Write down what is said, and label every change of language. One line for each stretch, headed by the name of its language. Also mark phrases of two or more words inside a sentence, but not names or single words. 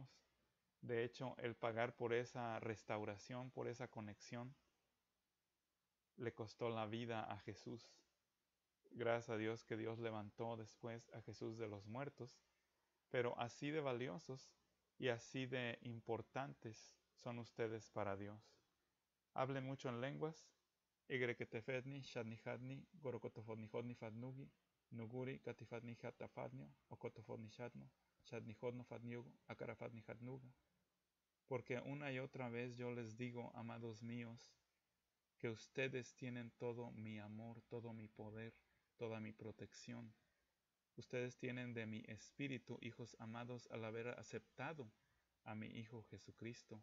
Spanish: De hecho, el pagar por esa restauración, por esa conexión, le costó la vida a Jesús. Gracias a Dios que Dios levantó después a Jesús de los muertos, pero así de valiosos y así de importantes son ustedes para Dios. Hablen mucho en lenguas. Igreketefedni, shadnihadni, gorokotofodnihodni fadnugi, nuguri katifadni hatafadnio, okotofodni shadno, shadnihodno fadniugo, akarafadni hadnuga. Porque una y otra vez yo les digo, amados míos, que ustedes tienen todo mi amor, todo mi poder, toda mi protección. Ustedes tienen de mi espíritu, hijos amados, al haber aceptado a mi Hijo Jesucristo.